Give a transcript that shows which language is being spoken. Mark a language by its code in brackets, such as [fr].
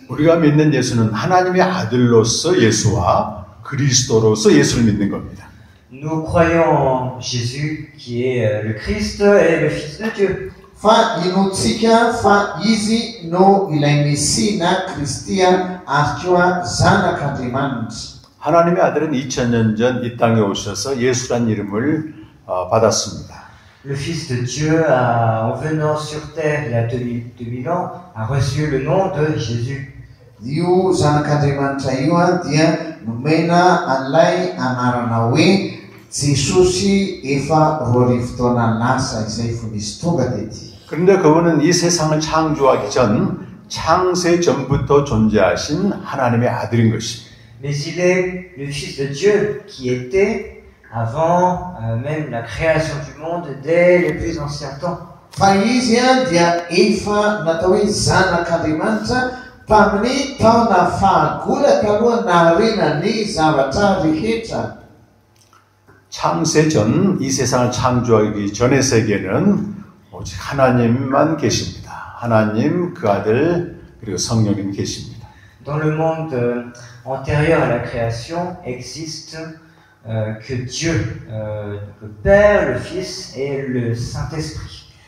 [ko] 우리가 믿는 예수는 하나님의 아들로서 예수와 그리스도로서 예수를 믿는 겁니다. [fr] Nous croyons en Jésus qui est le Christ et le Fils de Dieu. [mg] Fa inotsika fa izy no ilay Mesia na Kristia ary koa zanak'Andriamanitra. [ko] 하나님의 아들은 2000년 전 이 땅에 오셔서 예수란 이름을 받았습니다. [fr] Le Fils de Dieu, en venant sur terre il y a 2000 ans, a reçu le nom de Jésus. [mg] Io zanak'Andriamanitra io dia nomena an'ilay anarana hoe Jesosy efa roa arivo taona lasa izay vao nisy tonga tety. [ko] 그런데 그분은 이 세상을 창조하기 전 창세 전부터 존재하신 하나님의 아들인 것입니다. [fr] Mais il est le Fils de Dieu qui était avant même la création du monde dès les plus anciens temps. [mg] Fa izy dia efa natao hoe zanak'Andriamanitra tamin'ny taona fahagolaka aloha naharena ny zavatra rehetra. [ko] 창세 전 이 세상을 창조하기 전의 세계는 오직 하나님만 계십니다. 하나님, 그 아들, 그리고 성령님 계십니다. [fr] Dans le monde antérieur à la création existe que Dieu, le Père, le Fils et le Saint-Esprit.